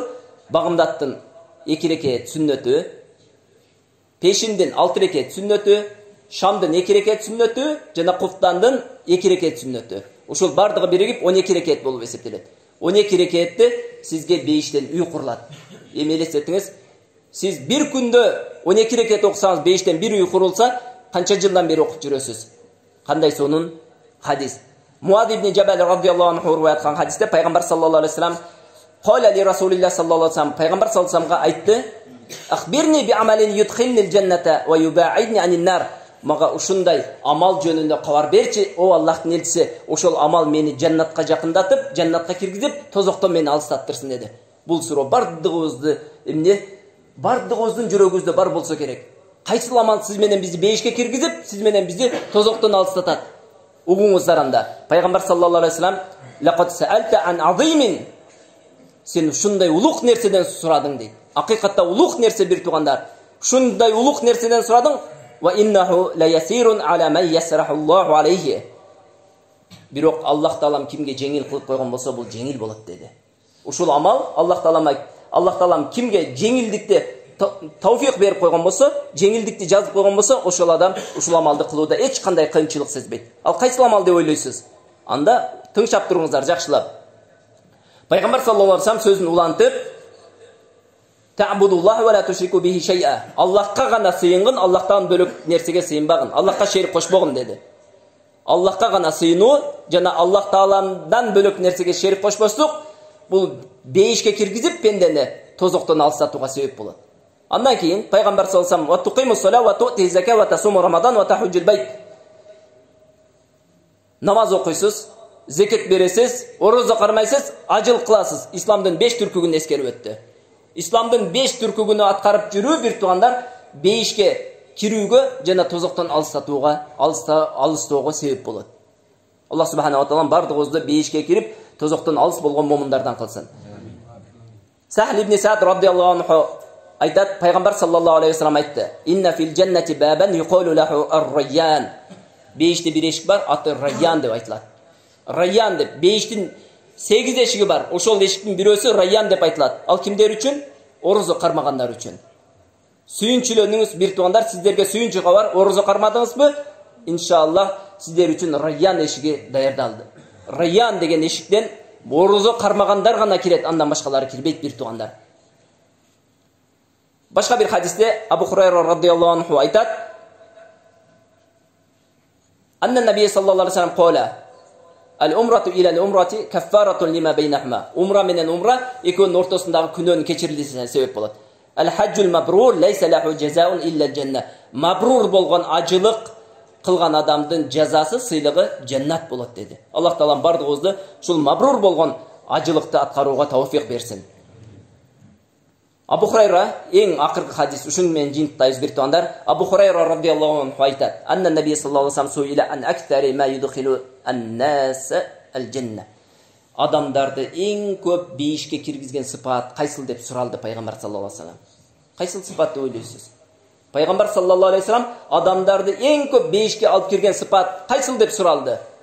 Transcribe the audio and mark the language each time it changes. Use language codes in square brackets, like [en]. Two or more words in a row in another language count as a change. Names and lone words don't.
[ky] Багымдаттын 2 рекет сүннөтү, пешиндин 6 рекет сүннөтү, Шамдын 2 рекет сүннөтү, жана куфтандын 2 рекет сүннөтү. Ушул бардыгы биригип 12 рекет болуп эсептелет. 12 рекетте сизге бейиштен үй курулат. Эми элестетиңиз, сиз бир күндө 12 рекет окусаңыз, бейиштен бир үй курулса, канча жылдан бери окуп жүрөсүз? Кандай сонун хадис. Муаз ибн Жабал [ar] رضي الله عنه [ky] риваят кылган хадисте пайгамбар [ar] صلى الله عليه وسلم قال لرسول الله صلى الله عليه وسلم, [ky] пайгамбар [ar] صلى الله عليه وسلم [ky] айтты: [ar] "أخبرني بعمل يدخلني الجنة ويباعدني عن النار." [ky] Мага ушундай амал жөнүндө кабар берчи, о Аллахтын элчиси. Ошол амал мени жаннатка жакындатып, жаннатка киргизип, тозоктон мени алыстаттырсын деди. Бул суроо бардыгыбызды бардыгыбыздын жүрөгүбүздө бар болсо керек. Кайсыл амал сиз менен бизди бейишке киргизип, сиз менен бизди тозоктон алыстатат? Угуңуздар анда. Пайгамбар [ar] صلى الله عليه وسلم: "لقد سألت عن عظيم." [ky] Сен ушундай улук нерседен сурадың дейт. Акыйкатта улук нерсе бир туугандар. Ушундай улук нерседен сурадың. [ar] وإنه ليسير على من يسره الله عليه. [ky] Бирок Аллах Таалам кимге жеңил кылып койгон болсо, бул жеңил болот деди. Ушул амал Аллах Таалам кимге жеңилдикти тауфик берип койгон болсо, жеңилдикти жазып койгон болсо, ошол адам ушул амалды кылууда эч кандай кыйынчылык сезбейт. Ал кайсы амал деп ойлойсуз? Анда тыңшап туруңуздар жакшылап. Пайгамбар [ar] صلى الله عليه وسلم [ky] сөзүн улантып, [ar] "تعبد الله ولا تشرك به شيئا." [ky] Аллахка гана сыйынгын, Аллахтан бөлөк нерсеге сыйынбагын, Аллахка шерик кошпогун деди. Аллахка гана сыйынуу жана Аллах Тааламдан бөлөк нерсеге шерик кошпослук бул бейишке киргизип пендени тозоктон алыстатууга себеп болот. Андан кийин пайгамбар [ar] صلى الله عليه وسلم وتقيم الصلاة وتؤتي الزكاة وتصوم رمضان وتحج البيت." [ky] Намаз окуйсуз, зекет бересиз, орозо кармайсыз, ажыл кыласыз. Исламдын 5 түркүгүн эскерип өттү. Исламдын 5 түркүгүнү аткарып жүрүү бир туугандар бейишке кирүүгө жана тозоктон алыстоого себеп болот. [ar] الله سبحانه وتعالى [ky] бардыгыбызды бейишке кирип, тозоктон алыс болгон момундардан кылсын. Сахл ибн Саад [ar] رضي الله عنه [ky] айтат, пайгамбар [ar] صلى الله عليه وسلم [ky] айтты: [ar] "إن في الجنة بابا يقال له الريان." [ky] Бейиште бир эшик бар, аты Райян деп айтылат. Райян деп, бейиштин 8 эшиги бар. Ошол эшиктин бирөөсү Райян деп айтылат. Ал кимдер үчүн? Орозо кармагандар үчүн. Сүйүнчүлөрүңүз бир туугандар, сиздерге сүйүнчү кабар, орозо кармадыңызбы? Иншаллах сиздер үчүн Райян эшиги даярдалды. Райян деген эшиктен орозо кармагандар гана кирет, андан башкалары кирбейт бир туугандар. Башка бир хадисте Абу Хурайра [ar] رضي الله عنه [ky] айтат: [ar] "أن النبي صلى الله عليه وسلم قال العمرة إلى العمرة كفارة لما بينهما." [ky] Умра менен умра экөөнүн ортосундагы күнөөнүн кечирилишине себеп болот. [ar] "الحج المبرور ليس له جزاء إلا الجنة." [ky] Мабрур болгон ажылык кылган адамдын жазасы, сыйлыгы жаннат болот деди. Аллах Таалам бардыгыбызды ушул мабрур болгон ажылыкты аткарууга тауфик берсин. Абу Хурайра эң акыркы хадис, ушун менен жыйынтыктайбыз бир туугандар. Абу Хурайра [ar] رضي الله عنه [ky] айтат: [ar] "أن النبي صلى الله عليه وسلم سئل عن أكثر ما يدخل الناس الجنة." [ky] Адамдарды эң көп бейишке киргизген сыпат кайсыл деп суралды пайгамбар [ar] صلى الله عليه وسلم. [ky] Кайсыл сыпат деп ойлойсуз? Пайгамбар [ar] صلى الله عليه وسلم [ky] адамдарды эң көп бейишке алып кирген сыпат кайсыл деп суралды?